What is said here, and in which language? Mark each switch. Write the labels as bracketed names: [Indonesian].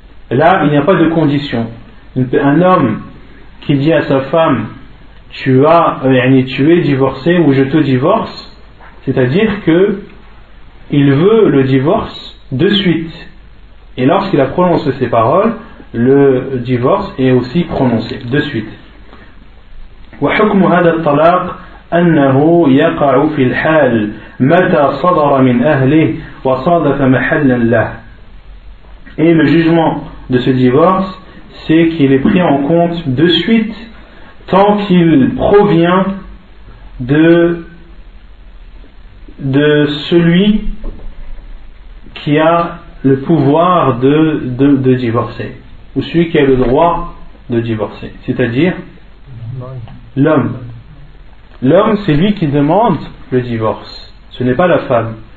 [French] Là, il n'y a pas de condition. Un homme qui dit à sa femme, tu es divorcé ou je te divorce, c'est-à-dire que il veut le divorce de suite. Et lorsqu'il a prononcé ces paroles, le divorce est aussi prononcé de suite. [Arabic] وحكم هذا الطلاق أنه يقع في الحال متى صدر من أهله وصادف محلا له. [French] Et le jugement de ce divorce, c'est qu'il est pris en compte de suite tant qu'il provient de celui qui a le pouvoir de divorcer, ou celui qui a le droit de divorcer, c'est-à-dire l'homme, c'est lui qui demande le divorce, ce n'est pas la femme.